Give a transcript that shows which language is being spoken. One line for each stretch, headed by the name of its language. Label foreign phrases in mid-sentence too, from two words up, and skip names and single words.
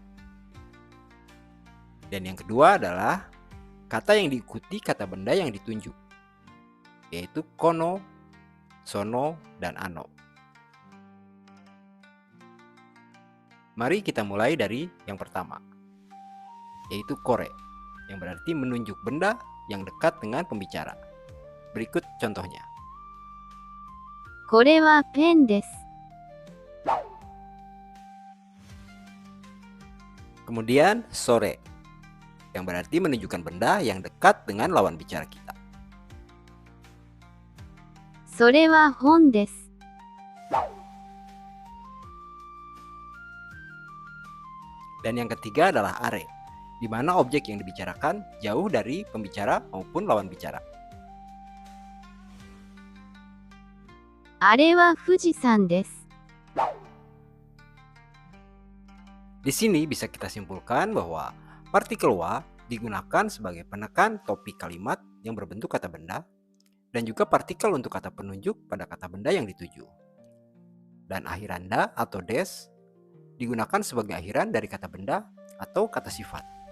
Indonesian: Dan yang kedua adalah kata yang diikuti kata benda yang ditunjuk, yaitu kono, sono, dan ano. Mari kita mulai dari yang pertama, yaitu kore, yang berarti menunjuk benda yang dekat dengan pembicara. Berikut contohnya.
Japanese: これはペンです。
Indonesian: Kemudian sore, yang berarti menunjukkan benda yang dekat dengan lawan bicara kita.
Japanese: それは本です。
Indonesian: Dan yang ketiga adalah are, di mana objek yang dibicarakan jauh dari pembicara maupun lawan bicara.
Japanese: あれは富士山です。
Indonesian: Di sini bisa kita simpulkan bahwa partikel wa digunakan sebagai penekan topik kalimat yang berbentuk kata benda dan juga partikel untuk kata penunjuk pada kata benda yang dituju. Dan akhiran da atau des digunakan sebagai akhiran dari kata benda atau kata sifat.